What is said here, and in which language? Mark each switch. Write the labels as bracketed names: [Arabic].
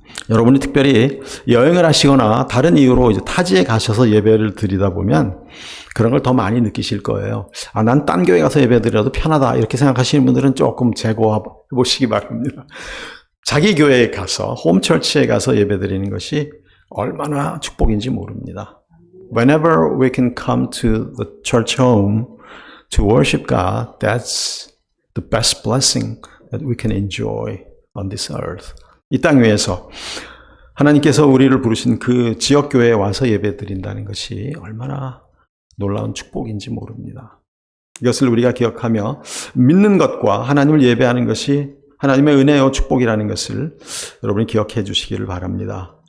[Korean] 여러분이 특별히 여행을 하시거나 다른 이유로 이제 타지에 가셔서 예배를 드리다 보면 그런 걸 더 많이 느끼실 거예요. 난 딴 교회 가서 예배 드려도 편하다 이렇게 생각하시는 분들은 조금 재고해 보시기 바랍니다. 자기 교회에 가서 홈처치에 가서 예배 드리는 것이 얼마나 축복인지 모릅니다. [English] Whenever we can come to the church home to worship God, that's the best blessing that we can enjoy on this earth. [Korean] 이 땅 위에서 하나님께서 우리를 부르신 그 지역교회에 와서 예배 드린다는 것이 얼마나 놀라운 축복인지 모릅니다. 이것을 우리가 기억하며 믿는 것과 하나님을 예배하는 것이 하나님의 은혜요 축복이라는 것을 여러분이 기억해 주시기를 바랍니다.